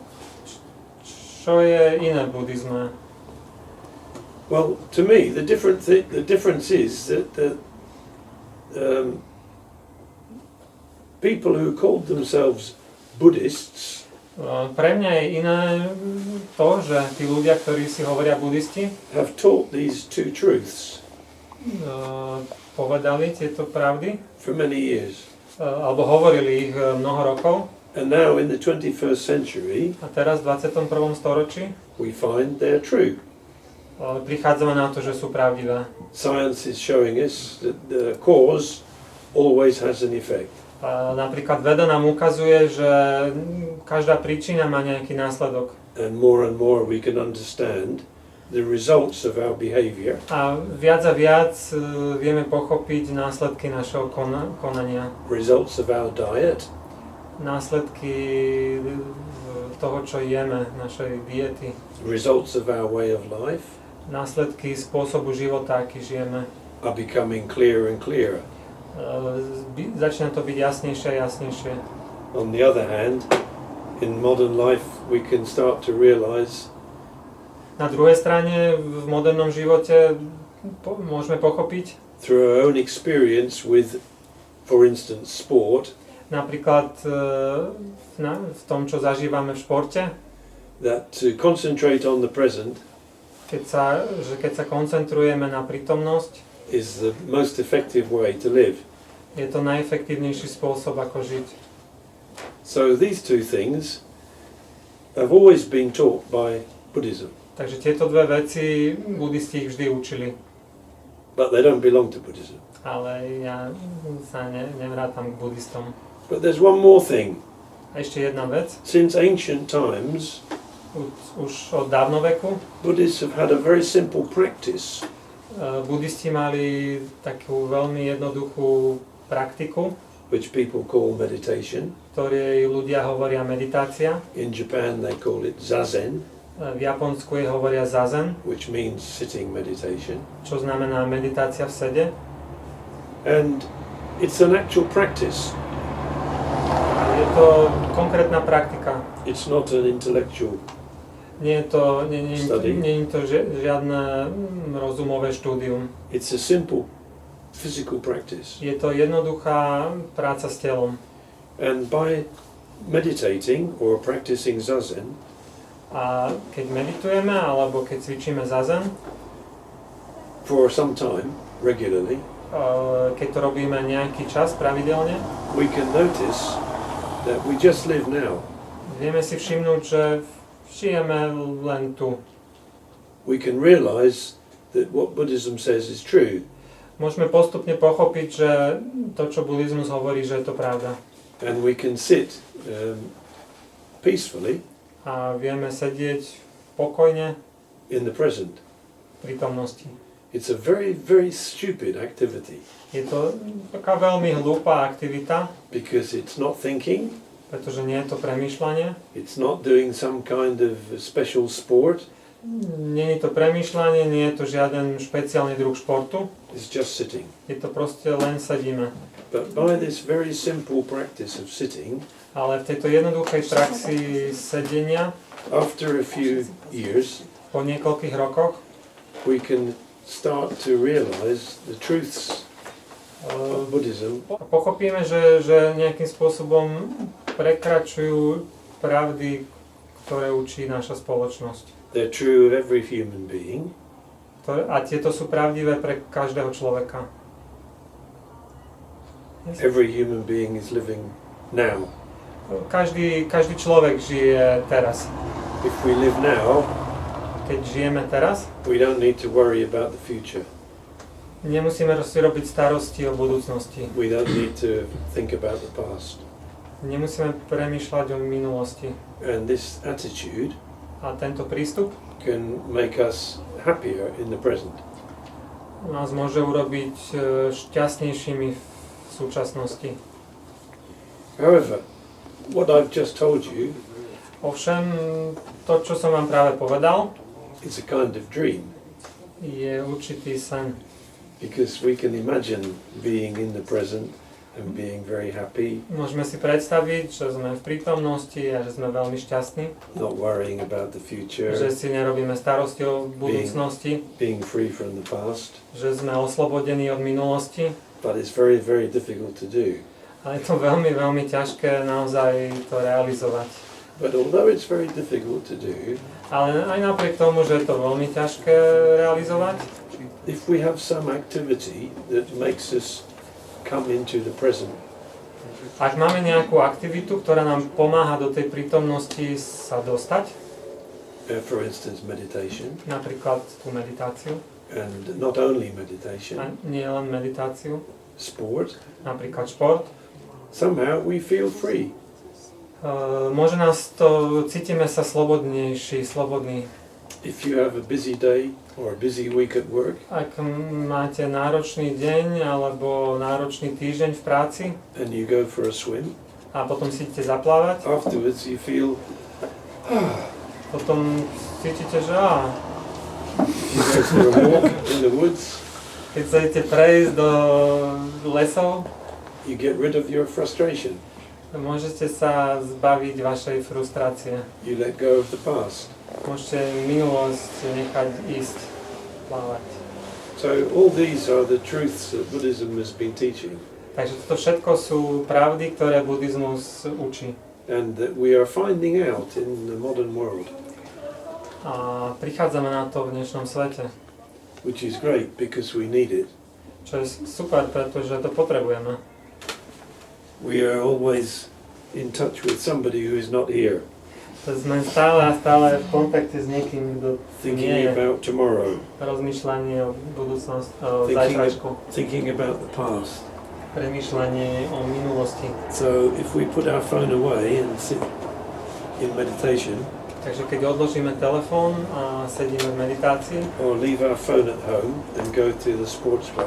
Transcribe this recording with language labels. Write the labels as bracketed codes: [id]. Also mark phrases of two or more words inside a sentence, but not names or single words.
[sk] Čo je iné v buddhizme? [en] Well, to me, the difference is that people who called themselves Buddhists [sk] Pre mňa je iné to, že tí ľudia, ktorí si hovoria buddhisti, [en] have taught these two truths [sk] povedali tieto pravdy, [en] for many years. [sk] alebo hovorili ich mnoho rokov. [en] And now in the 21st century, [sk] A teraz v 21. storočí [en] we find they're true. [sk] prichádzame na to, že sú pravdivé. [en] Science is showing us that the cause always has an effect. [sk] Napríklad veda nám ukazuje, že každá príčina má nejaký následok. [en] And more we can understand the results of our behavior. [sk] A viac vieme pochopiť následky našeho konania. [en] Results of our diet, [sk] Následky toho, čo jeme, našej diety. [en] results of our way of life [sk] Následky spôsobu života, aký žijeme. [en] are becoming clearer and clearer. [sk] Začína to byť jasnejšie a jasnejšie. [en] On the other hand, in modern life we can start to realize [sk] Na druhej strane, v modernom živote môžeme pochopiť, [en] through our own experience with, for instance, sport, [sk] napríklad v tom, čo zažívame v športe, [en] that to concentrate on the present [sk] keď sa koncentrujeme na prítomnosť, [en] is the most effective way to live. [sk] je to najefektívnejší spôsob, ako žiť. [en] So these two things have always been taught by Buddhism, [sk] Takže tieto dve veci buddhisti ich vždy učili, [en] but they don't belong to Buddhism. [sk] ale ja sa nevrátam k buddhistom. [en] But there's one more thing. [sk] A ešte jedna vec, [en] Since ancient times, [sk] už od dávnoveku [en] Buddhists have had a very simple practice, [sk] buddhisti mali takú veľmi jednoduchú praktiku, [en] which people call meditation. [sk] ktorej ľudia hovoria meditácia. [en] In Japan they call it zazen, [sk] V Japonsku je hovoria zazen, [en] which means sitting meditation. [sk] čo znamená meditácia v sede. [en] And it's an actual practice. [sk] Je to konkrétna praktika. [en] It's not an intellectual. [sk] Nie je to žiadne rozumové štúdium. [en] It's a simple physical practice. [sk] Je to jednoduchá práca s telom. [en] And by meditating or practicing zazen, [sk] A keď meditujeme alebo keď cvičíme zazen, [en] for some time, regularly, [sk] keď to robíme nejaký čas pravidelne, [en] we can notice that we just live now. [sk] vieme si všimnúť, že žijeme len tu. [en] We can realize that what Buddhism says is true. [sk] Môžeme postupne pochopiť, že to, čo buddhizmus hovorí, že je to pravda. [en] And we can sit peacefully [sk] A vieme sedieť pokojne [en] in the present. [sk] v prítomnosti. [en] It's a very, very stupid activity [sk] Je to taká veľmi hlúpa aktivita, [en] because it's not thinking, [sk] pretože nie je to premýšľanie. [en] it's not doing some kind of special sport, [sk] Nie je to premýšľanie, nie je to žiaden špeciálny druh športu. [en] it's just sitting. [sk] Je to proste len sedíme. [en] But by this very simple practice of sitting, [sk] Ale v tejto jednoduchej praxi sedenia [en] after a few years, [sk] po niekoľkých rokoch [en] we can start to realize the truths of Buddhism. [sk] pochopíme, že nejakým spôsobom prekračujú pravdy, ktoré učí naša spoločnosť. [en] They're true of every human being. [sk] A tieto sú pravdivé pre každého človeka. [en] Every human being is living now. [sk] Každý človek žije teraz. [en] If we live now, [sk] Keď žijeme teraz, [en] we don't need to worry about the future. [sk] nemusíme si robiť starosti o budúcnosti. [en] We don't need to think about the past. [sk] Nemusíme premýšľať o minulosti. [en] And this attitude [sk] A tento prístup [en] can make us happier in the present. [sk] nás môže urobiť šťastnejšími v súčasnosti. [en] However, what I've just told you [sk] Ovšem, to, čo som vám práve povedal, [en] is a kind of dream, [sk] je určitý sen. [en] because we can imagine being in the present and being very happy, [sk] Môžeme si predstaviť, že sme v prítomnosti a že sme veľmi šťastní, [en] not worrying about the [sk] že [en] future, [sk] si nerobíme starosti o budúcnosti, [en] being free from the past. [sk] že sme oslobodení od minulosti. [en] But it's very, very difficult to do. [sk] Ale je to veľmi, veľmi ťažké naozaj to realizovať. [en] But although it's very difficult to do, [sk] Ale aj napriek tomu, že je to veľmi ťažké realizovať, [en] if we have some activity that makes us come into the present, [sk] ak máme nejakú aktivitu, ktorá nám pomáha do tej prítomnosti sa dostať, [en] for instance meditation, [sk] napríklad tú meditáciu, [en] and not only [sk] a [en] meditation, [sk] nie len meditáciu, [en] sport, [sk] napríklad šport, [en] somehow we feel free. [sk] môže nás to, cítime sa slobodní. [en] If you have a busy day or a busy week at work, [sk] Ak máte náročný deň alebo náročný týždeň v práci [en] and you go for a swim, [sk] a potom si idete zaplávať, [en] afterwards you feel, [sk] potom cítite, že [en] you go for a walk in the woods, [sk] keď sa idete prejsť do lesov, [en] you get rid of your frustration, [sk] môžete sa zbaviť vašej frustrácie. [en] you let go of the past. [sk] Môžete minulosť nechať ísť plávať. [en] So all these are the truths that Buddhism has been teaching, [sk] Takže toto všetko sú pravdy, ktoré buddhizmus učí. [en] and that we are finding out in the modern world, [sk] A prichádzame na to v dnešnom svete, [en] which is great because we need it. [sk] čo je super, pretože to potrebujeme. [en] We are always in touch with somebody who is not here, [sk] Sme stále v kontakte s niekým, kto nie [en] thinking [sk] je. [en] about tomorrow, [sk] Rozmýšľanie o budúcnosti, o zajtrajšku, [en] thinking about the past. [sk] premýšľanie o minulosti. [en] So if we put our phone away and sit in meditation, [sk] Takže keď odložíme telefón a sedíme v meditácii, [en] or leave our phone at home and go to the sports club,